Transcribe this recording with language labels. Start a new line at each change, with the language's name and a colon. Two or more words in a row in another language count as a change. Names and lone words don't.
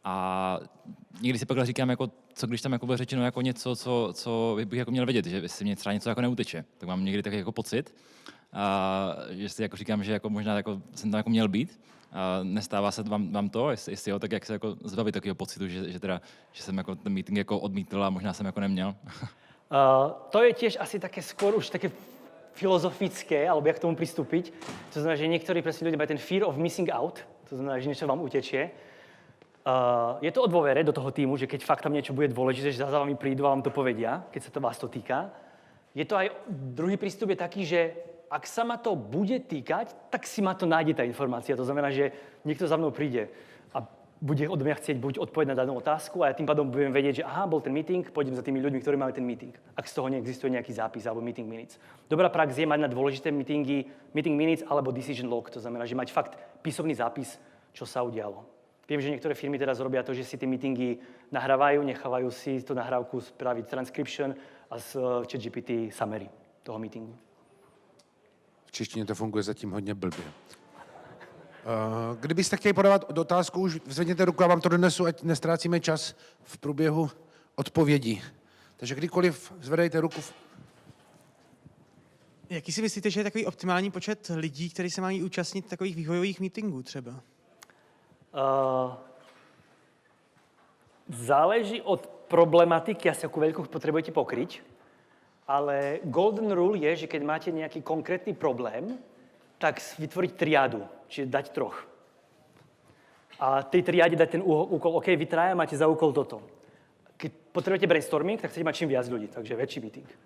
Czech: A někdy si pak říkám, jako, co když tam jako bylo řečeno jako něco, co bych jako měl vědět, že si mě třeba něco jako neuteče. Tak mám někdy takový jako pocit, že si jako říkám, že jako možná jako jsem tam jako měl být. Nestává se vám to, jestli jo, tak jak se jako zbavit takového pocitu, že jsem jako ten meeting jako odmítl a možná jsem jako neměl.
Slovak: To je tiež asi také skôr už také filozofické, alebo jak k tomu pristúpiť. To znamená, že niektorí presne ľudia majú ten
English: fear of missing out,
Slovak: to znamená, že niečo vám utečie. Je to o dôvere do toho týmu, že keď fakt tam niečo bude dôležité, že za vami prídu a vám to povedia, keď sa to vás to týka. Je to aj, druhý prístup je taký, že ak sa ma to bude týkať, tak si ma to nájde tá informácia. To znamená, že niekto za mnou príde a bude od mňa chcieť buď odpovedať na danú otázku a ja tým pádom budem vedieť, že aha, bol ten meeting, pôjdem za tými ľuďmi, ktorí mali ten meeting. Ak z toho neexistuje nejaký zápis alebo
English: meeting minutes.
Slovak: Dobrá prax je mať na dôležité meetingy
English: meeting minutes
Slovak: alebo
English: decision log.
Slovak: To znamená, že mať fakt písomný zápis, čo sa udialo. Viem, že niektoré firmy teraz robia to, že si tie meetingy nahrávajú, nechávajú si tú nahrávku spraviť transcription a z ChatGPT summary toho meetingu.
Czech: V češtině to funguje zatím hodně blbě. Kdybyste chtěli podávat otázku, už zvedněte ruku, já vám to donesu, ať nestrácíme čas v průběhu odpovědí. Takže kdykoliv zvedejte ruku. Jaký si myslíte, že je takový optimální počet lidí, kteří se mají účastnit takových vývojových meetingů třeba?
Slovak: Záleží od problematiky, asi akú veľkú potrebujete pokryť, ale
English: golden rule
Slovak: je, že keď máte nejaký konkrétny problém, tak vytvoriť triádu, čiže dať troch. A tej triáde dať ten úkol, OK, vy traja máte za úkol toto. Keď potrebujete brainstorming, tak chcete mať čím viac ľudí, takže väčší meeting.